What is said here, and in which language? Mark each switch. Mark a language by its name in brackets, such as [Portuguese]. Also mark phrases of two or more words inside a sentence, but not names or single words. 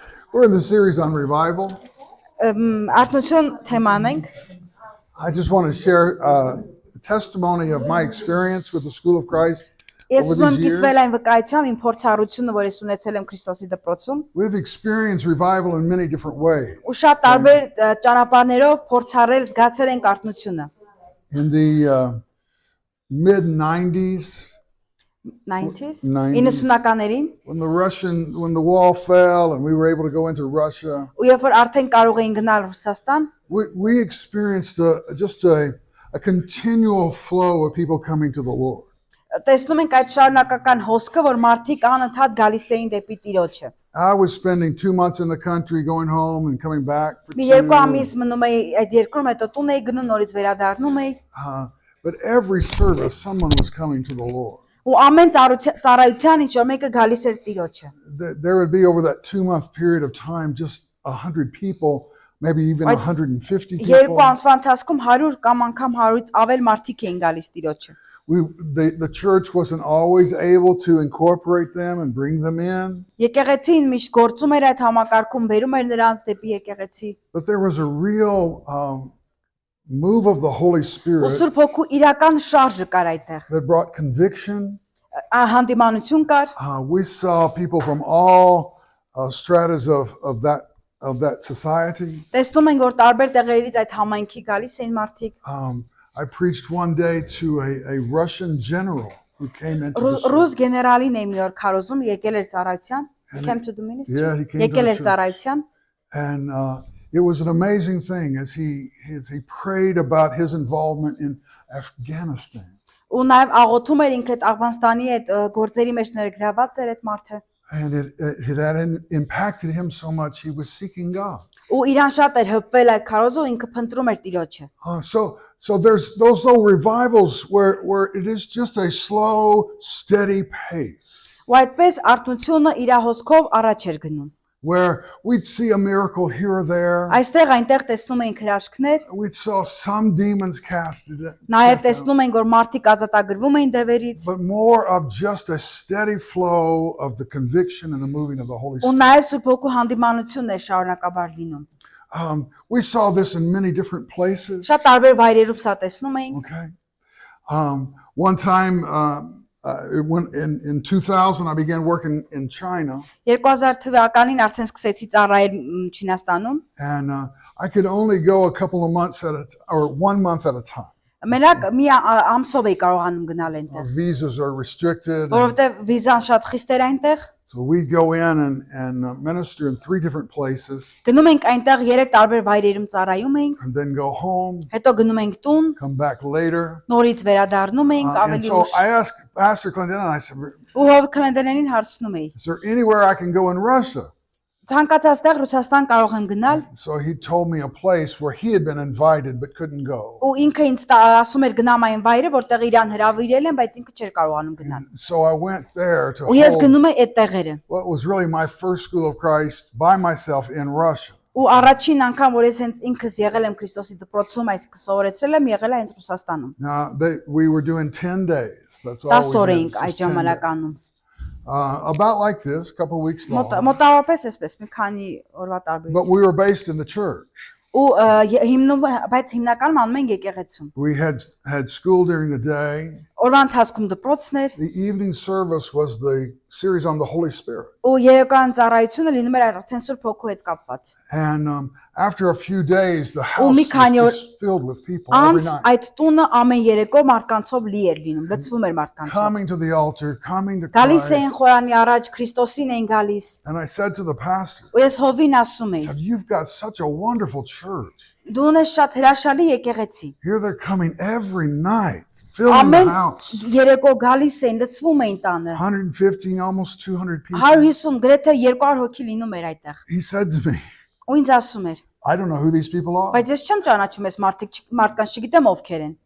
[English] We're in the series on revival. [Armenian] Արթնություն թեման ենք։ [English] I just want to share the testimony of my experience with the School of Christ [Armenian] Ես [English] over [Armenian] ուզում եմ [English] these years. [Armenian] կիսվել այն վկայությամբ իմ փորձառությունը, որ ես ունեցել եմ Քրիստոսի դպրոցում, [English] We've experienced revival in many different ways. [Armenian] ու շատ տարբեր ճանապարհներով փորձառել զգացել ենք արթնությունը։ [English] In the mid-90s, 90s 90s. [Armenian] 90-ականներին, [English] when the wall fell and we were able to go into Russia, [Armenian] ու երբ որ արդեն կարող էին գնալ Ռուսաստան, [English] we experienced just a continual flow of people coming to the Lord. [Armenian] տեսնում ենք այդ շարունակական հոսքը, որ մարդիկ անընդհատ գալիս էին դեպի Տիրոջը։ [English] I was spending 2 months in the country, going home and coming back for [Armenian] Մի 2. երկու ամիս մնում էի այդ երկրում, հետո տուն էի գնում, նորից վերադառնում էի, [English] But every service, someone was coming to the Lord. [Armenian] ու ամեն ծառայության ինչ որ մեկը գալիս էր Տիրոջը։ [English] There would be over that 2-month period of time just 100 people, maybe even 150 [Armenian] Երկու [English] people. [Armenian] ամսվա ընթացքում 100 կամ անգամ 100-ից ավել մարդիկ էին գալիս Տիրոջը։ [English] The church wasn't always able to incorporate them and bring them in. [Armenian] Եկեղեցին միշտ գործում էր այդ համակարգում, բերում էր նրանց դեպի եկեղեցի։ [English] But there was a real move of the Holy [Armenian] Ու [English] Spirit [Armenian] Սուրբ Հոգու իրական շարժը կար այդտեղ։ [English] that brought conviction. [Armenian] Հանդիմանություն կար։ [English] We saw people from all stratas of that society. [Armenian] Տեսնում ենք որ տարբեր տեղերից այդ համայնքի գալիս էին մարդիկ։ [English] I preached one day to a Russian general who came into the church. [Armenian] Ռուս գեներալին էի մի օր քարոզում, եկել էր ծառայության։ [English] He came to the ministry. Yeah, he came to [Armenian] Եկել [English] the [Armenian] էր [English] church. [Armenian] ծառայության։ [English] And it was an amazing thing as he prayed about his involvement in Afghanistan. [Armenian] Ու նաև աղոթում էր ինքը այդ Աֆղանստանի այդ գործերի մեջ ներգրաված էր այդ մարդը։ [English] And it had impacted him so much he was seeking God. [Armenian] Ու իրան շատ էր հպվել այդ քարոզը, ինքը փնտրում էր Տիրոջը։ [English] So there's those little revivals where it is just a slow, steady pace. [Armenian] Ու այդպես արթնությունը իր հոսքով առաջ էր գնում։ [English] Where we'd see a miracle here or there. [Armenian] Այստեղ այնտեղ տեսնում էինք հրաշքներ, [English] We saw some demons casted. [Armenian] նաև տեսնում ենք որ մարդիկ ազատագրվում էին դևերից, [English] But more of just a steady flow of the conviction and the moving of the Holy [Armenian] ու [English] Spirit. [Armenian] նաև Սուրբ Հոգու հանդիմանությունն էր շարունակաբար լինում։ [English] We saw this in many different places. [Armenian] Շատ տարբեր վայրերում սա տեսնում էինք։ [English] Okay. One time, in 2000, I began working in China. [Armenian] 2000 թվականին արդեն սկսեցի ծառայել Չինաստանում։ [English] And I could only go a couple of months or 1 month at a time. [Armenian] Մենակ մի ամսով էի կարողանում գնալ այնտեղ, [English] Visas are restricted. [Armenian] որովհետև վիզան շատ խիստ էր այնտեղ։ [English] So we'd go in and minister in 3 different places. [Armenian] Գնում ենք այնտեղ 3 տարբեր վայրերում ծառայում էինք, [English] And then go home, [Armenian] հետո գնում ենք տուն, [English] come back later. [Armenian] նորից վերադառնում էինք [English] And [Armenian] ավելի [English] so [Armenian] ուշ։ [English] I asked Pastor Clinton, and I said, [Armenian] Ու հով քլենդերներին հարցնում էի. [English] is there anywhere I can go in Russia? [Armenian] Ցանկացած տեղ Ռուսաստան կարող եմ գնալ, [English] So he told me a place where he had been invited but couldn't go. [Armenian] ու ինքը ինձ ասում էր գնամ այն վայրը, որտեղ իրան հրավիրել են, բայց ինքը չէր կարողանում գնալ։ [English] So I went there to [Armenian] Ու ես [English] hold [Armenian] գնում եմ այդ տեղերը։ [English] what was really my first School of Christ by myself in Russia. [Armenian] Ու առաջին անգամ որ ես հենց ինքս եղել եմ Քրիստոսի դպրոցում, այսինքն սովորեցրել եմ, եղել է հենց Ռուսաստանում։ [English] Now we were doing 10 days. That's all 10 we [Armenian] օր [English] did. [Armenian] էինք այդ [English] just 10 days. [Armenian] ժամանականում։ [English] About like this, a couple of weeks long. [Armenian] Մոտավորապես էսպես մի քանի օրվա [English] But [Armenian] տարբերություն։ [English] we were based in the church. [Armenian] Ու հիմնում բայց հիմնականում անում ենք եկեղեցում։ [English] We had school during the day. [Armenian] Օրվա ընթացքում դպրոցն էր, [English] The evening service was the series on the Holy Spirit. [Armenian] ու երեկոյան ծառայությունը լինում էր արդեն Սուրբ Հոգու հետ կապված։ [English] And after a few days, the house [Armenian] մի [English] was [Armenian] քանի օր [English] just filled with people every [Armenian] Անց [English] night. [Armenian] այդ տունը ամեն երեկո մարդկանցով լի էր լինում, լցվում էր մարդկանցով։ [English] Coming to the altar, coming to [Armenian] Գալիս էին [English] Christ. [Armenian] խորանի առաջ, Քրիստոսին էին գալիս։ [English] And I said to the pastor, [Armenian] Ու ես հովին ասում [English] I [Armenian] էի. [English] said, you've got such a wonderful church. [Armenian] Դու ունես շատ հրաշալի եկեղեցի։ [English] Here they're coming every night, filling the [Armenian] Ամեն [English] house. [Armenian] երեկո գալիս էին, լցվում էին տանը։ [English] 150, almost 200 people. [Armenian] 150, գրեթե 200 հոգի լինում էր այդտեղ։ [English] He said to me, [Armenian] Ու ինձ ասում էր. [English] I don't know who these people are. [Armenian] Բայց ես չեմ ճանաչում ես մարդկանց, չգիտեմ ովքեր են։